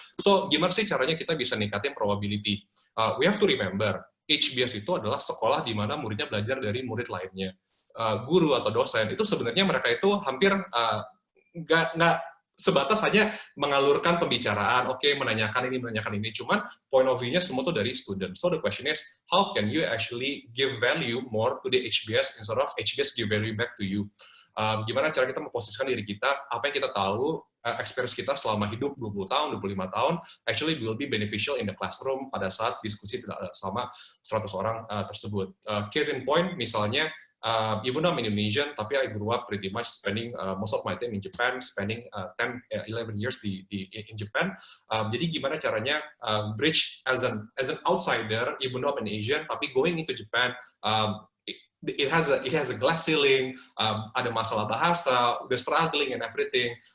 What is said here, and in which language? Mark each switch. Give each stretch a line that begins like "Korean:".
Indonesian: So, gimana sih caranya kita bisa ningkatin probability?
English: We have to remember,
Indonesian: HBS itu adalah sekolah di mana muridnya belajar dari murid lainnya. Guru atau dosen itu sebenarnya mereka itu hampir nggak sebatas hanya mengalurkan pembicaraan, menanyakan ini, cuman point of view-nya semua itu dari student.
English: So the question is, how can you actually give value more to the HBS instead of HBS give value back to you?
Indonesian: Gimana cara kita memposisikan diri kita, apa yang kita tahu, experience kita selama hidup 20 tahun, 25 tahun,
English: actually will be beneficial in the classroom
Indonesian: pada saat diskusi selama 100 orang tersebut.
English: Case in point, misalnya, even though I'm Indonesian, tapi I grew up pretty much spending most of my time in Japan, spending 10-11 years in Japan. Jadi gimana caranya bridge as an outsider, even though I'm an Asian, tapi going into Japan, it has a glass ceiling,
Indonesian: ada masalah bahasa,
English: the struggling and everything.